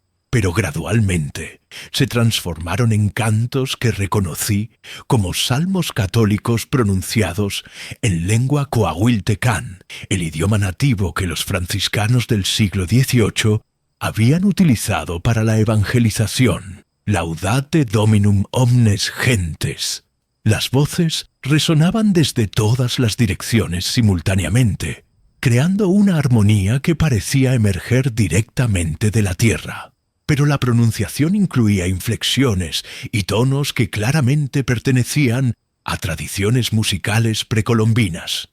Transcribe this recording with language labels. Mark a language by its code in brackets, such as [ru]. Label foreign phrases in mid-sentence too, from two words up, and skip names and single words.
[es] pero gradualmente se transformaron en cantos que reconocí como salmos católicos pronunciados en lengua coahuiltecán, el idioma nativo que los franciscanos del siglo XVIII habían utilizado para la evangelización. [la] Laudate Dominum omnes gentes. [es] Las voces resonaban desde todas las direcciones simultáneamente, creando una armonía que parecía emerger directamente de la tierra. Pero la pronunciación incluía inflexiones y tonos que claramente pertenecían a tradiciones musicales precolombinas.